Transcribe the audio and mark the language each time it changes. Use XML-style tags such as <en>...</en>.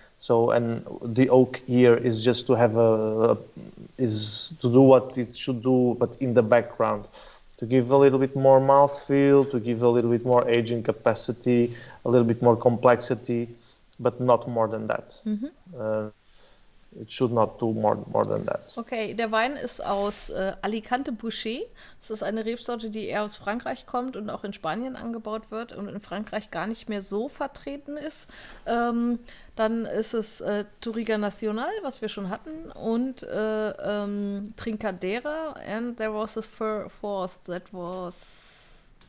<en>So, and the oak here is just to have is to do what it should do, but in the background, to give a little bit more mouthfeel, to give a little bit more aging capacity, a little bit more complexity, but not more than that. It should not do more than that.</en> <de>Okay, der Wein ist aus Alicante Bouschet. Das ist eine Rebsorte, die eher aus Frankreich kommt und auch in Spanien angebaut wird und in Frankreich gar nicht mehr so vertreten ist. Dann ist es Touriga Nacional, was wir schon hatten, und Trincadeira.</de> <en>And there was a fourth that was...</en>